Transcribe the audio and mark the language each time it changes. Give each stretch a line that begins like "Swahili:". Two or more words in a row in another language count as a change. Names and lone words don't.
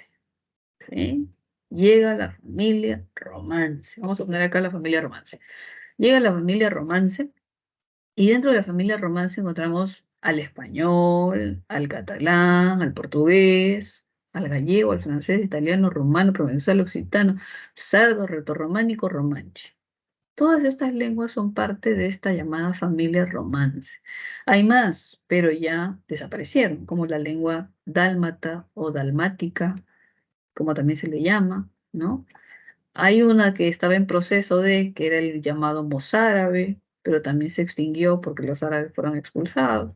Spanish: ¿Sí? Llega la familia Romance. Vamos a poner acá la familia Romance. Llega la familia Romance y dentro de la familia Romance encontramos al español, al catalán, al portugués, al gallego, al francés, italiano, rumano, provenzal, occitano, sardo, retorrománico, romanche. Todas estas lenguas son parte de esta llamada familia Romance. Hay más, pero ya desaparecieron, como la lengua dálmata o dalmática, como también se le llama, ¿no? Hay una que estaba en proceso que era el llamado mozárabe, pero también se extinguió porque los árabes fueron expulsados.